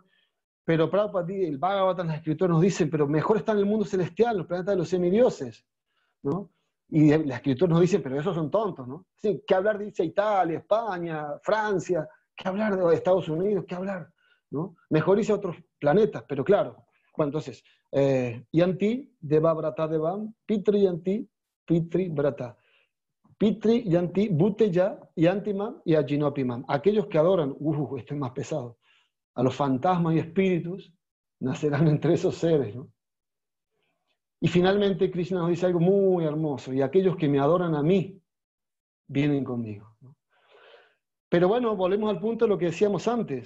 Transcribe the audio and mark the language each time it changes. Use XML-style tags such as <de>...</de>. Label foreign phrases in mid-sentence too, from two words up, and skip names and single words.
<es>Pero Prabhupada, el Bhagavatam, los escritores nos dicen, pero mejor está en el mundo celestial, los planetas de los semidioses, ¿no? Y los escritores nos dicen, pero esos son tontos, ¿no? Sí, ¿qué hablar dice Italia, España, Francia? ¿Qué hablar de Estados Unidos? ¿Qué hablar? ¿No? Mejor irse a otros planetas, pero claro. Bueno, entonces,</es> <sa>Yanti, Deva Brata Devam, Pitri Yanti, Pitri Brata. Pitri Yanti, Buteya, Yantimam y Ajinopimam.</sa> <es>Aquellos que adoran, esto es más pesado, a los fantasmas y espíritus, nacerán entre esos seres, ¿no? Y finalmente Krishna nos dice algo muy hermoso, y aquellos que me adoran a mí, vienen conmigo, ¿no? Pero bueno, volvemos al punto de lo que decíamos antes.</es>